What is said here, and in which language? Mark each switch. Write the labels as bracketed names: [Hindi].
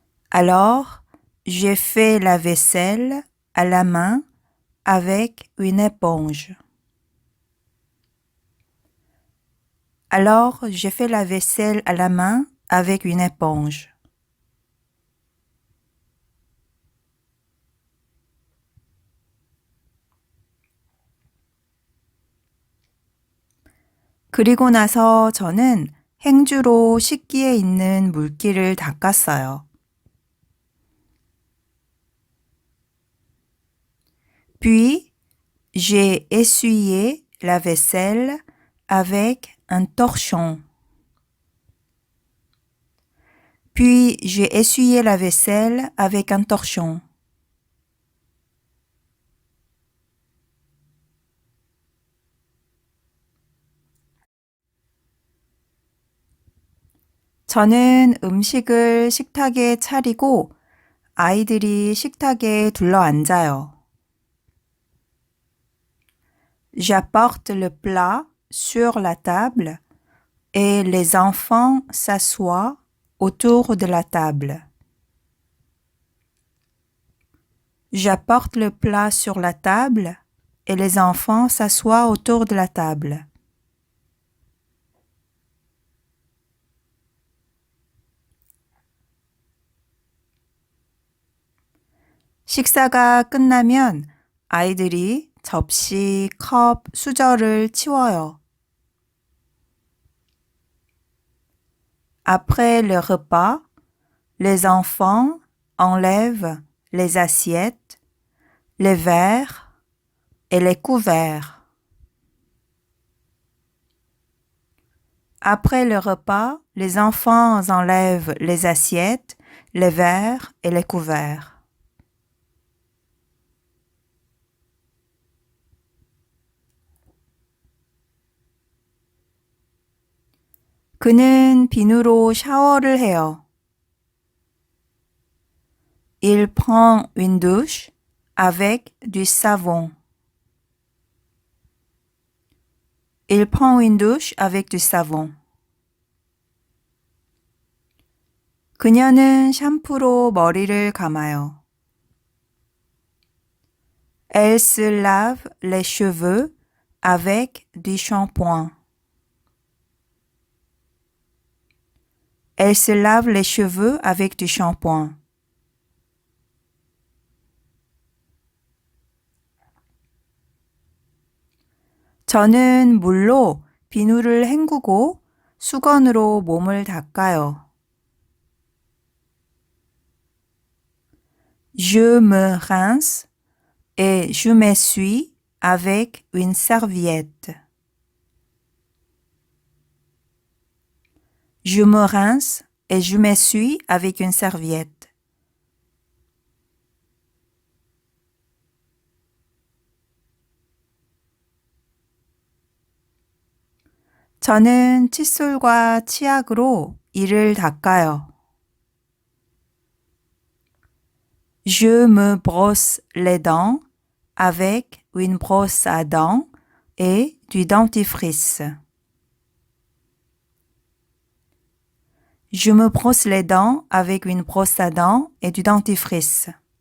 [French] Alors, j'ai fait la vaisselle à la main avec une éponge. Alors, j'ai fait la vaisselle à la main avec une éponge. [Korean] 그리고 나서 저는 행주로 식기에 있는 물기를 닦았어요. [French] Puis, j'ai essuyé la vaisselle avec un torchon. Puis, j'ai essuyé la vaisselle avec un torchon. [Korean] 저는 음식을 식탁에 차리고 아이들이 식탁에 둘러앉아요. [French] J'apporte le plat sur la table et les enfants s'assoient autour de la table. J'apporte le plat sur la table et les enfants s'assoient autour de la table. [Korean] 식사가 끝나면 아이들이 접시, 컵, 수저를 치워요. [French] Après le repas, les enfants enlèvent les assiettes, les verres et les couverts. Après le repas, les enfants enlèvent les assiettes, les verres et les couverts. [Korean] 그는 비누로 샤워를 해요. [French] Il prend une douche avec du savon. Il prend une douche avec du savon. [Korean] 그녀는 샴푸로 머리를 감아요. [French] Elle se lave les cheveux avec du shampoing. Elle se lave les cheveux avec du shampoing. [Korean] 저는 물로 비누를 헹구고 수건으로 몸을 닦아요. [French] Je me rince et je m'essuie avec une serviette. Je me rince et je m'essuie avec une serviette. [Korean] 저는 칫솔과 치약으로 이를 닦아요. [French] Je me brosse les dents avec une brosse à dents et du dentifrice. Je me brosse les dents avec une brosse à dents et du dentifrice.